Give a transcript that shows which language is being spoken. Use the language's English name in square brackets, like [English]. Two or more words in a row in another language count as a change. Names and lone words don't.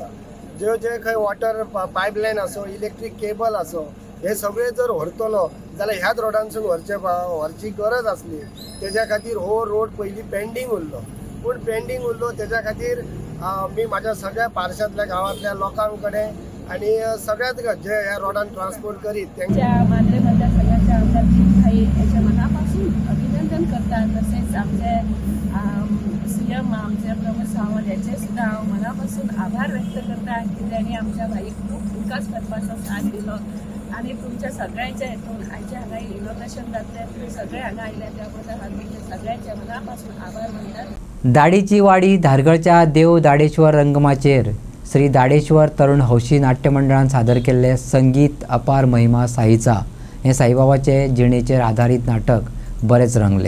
[Konkani] जे खंय [English] water pipeline [Konkani] आसो, [English] electric cable [Konkani] आसो, हे सगळे जर व्हरतलो जाल्यार ह्याच रोडांसून व्हरची गरज आसली. तेज्या खातीर हो रोड पयलीं पेंडींग उरलो. पूण पेंडींग उरलो तेज्या खातीर मी माझ्या सगळ्या पार्शातल्या गावातल्या लोकां कडेन आणि सगळ्यात जे ह्या रोडान ट्रान्सपोर्ट करीत [Marathi] त्यांच्या मांद्रे मतदारसंघाच्या आमदार भाई याच्या मनापासून अभिनंदन करतात. [Konkani] तसेच आमचे CM आमचे प्रमोद सावंत याचे सुद्धा हांव मनापासून आभार व्यक्त करता की त्यांनी आमच्या भाईक खूप विकास करपाचो साथ दिलो आणि तुमच्या सगळ्यांच्या हेतून आयचे हांगा इनॉग्रेशन जातलें तुम्ही सगळे हांगा आयले त्या बद्दल हांव तुमचे सगळ्यांचे मनापासून आभार मानतात. दाढीची वाडी धारगळच्या देव दाडेश्वर रंगमाचेर श्री दाडेश्वर तरुण हौशी नाट्य मंडळान सादर केल्ले संगीत अपार महिमा साईचा हे साईबाबाचे जिणेचेर आधारीत नाटक बरेच रंगले.